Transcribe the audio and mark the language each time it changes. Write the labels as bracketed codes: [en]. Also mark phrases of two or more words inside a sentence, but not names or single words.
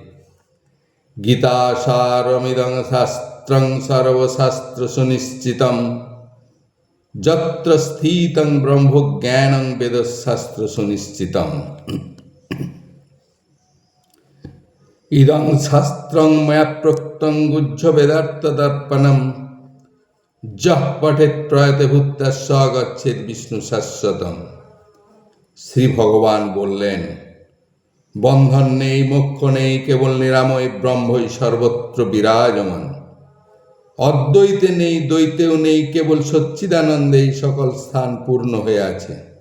[sa] গীতাসারমিদং শাস্ত্রং সর্বশাস্ত্র সুনিশ্চিতম যত্র স্থিতং ব্রহ্মজ্ঞানং বেদশাস্ত্র সুনিশ্চিতম। ইদং শাস্ত্রং ময়া প্রোক্তং গুহ্য বেদার্থ দর্পণম যঃ পঠেৎ প্রয়তে ভূত্যাস্য গচ্ছেৎ বিষ্ণু শাশ্বতম। [bn] শ্রী ভগবান বললেন, বন্ধন নেই, মোক্ষ নেই, কেবল নিরাময় ব্রহ্মই সর্বত্র বিরাজমান। অদ্বৈতে নেই, দ্বৈতেও নেই, কেবল সচ্চিদানন্দেই সকল স্থান পূর্ণ হয়ে আছে।